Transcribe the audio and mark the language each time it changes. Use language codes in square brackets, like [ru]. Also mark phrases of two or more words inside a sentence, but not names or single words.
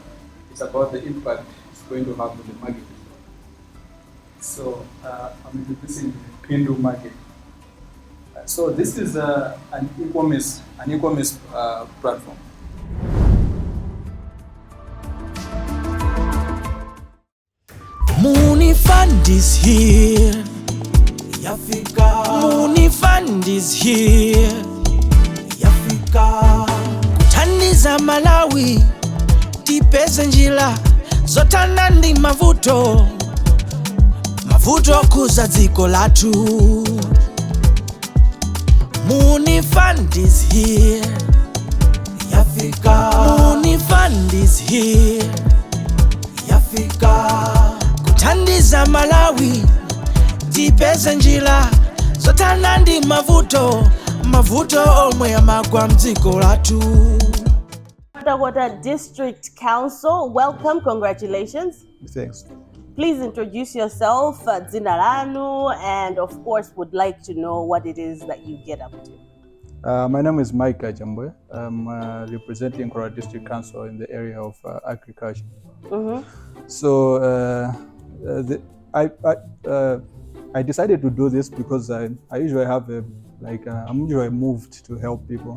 [en] It's about the impact it's going to have on the market. So I'm introducing the Pindu market. So this is an e-commerce platform. Muuni Fund is here. Yafika. Muuni Fund is here. [ny] Yafika. Kuthandiza Malawi tipeze njira zotana ndi mavuto kuza dziko lathu. [en] Muuni Fund is here. Yafika. Muuni Fund is here. [ny] Yafika. Kuthandiza Malawi tipeze njira zotana ndi mavuto omwe amagwa mdziko lathu. [en] Water District Council, welcome, congratulations. Thanks. Please introduce yourself, [ny] dzina lanu, [en] and of course would like to know what it is that you get up to. My name is Mike Jambwe. I'm representing Kora District Council in the area of agriculture. So I decided to do this because I usually have I'm usually moved to help people.